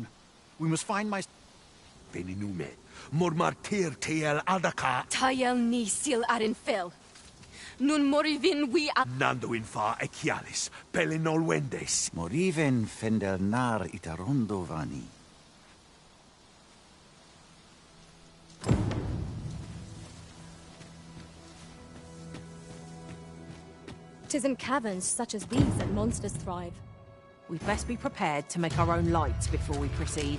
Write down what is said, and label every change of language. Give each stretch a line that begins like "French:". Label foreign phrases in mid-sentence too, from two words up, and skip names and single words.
English: We must find my... Veninume, mor martir teel adaka. Tayel ni sil arin fil. Nun morivin we a... Nando in fa ecialis, pelinol wendes. Moriven fender nar itarondo vani. 'Tis in caverns such as these that monsters thrive. We'd best be prepared to make our own light before we proceed.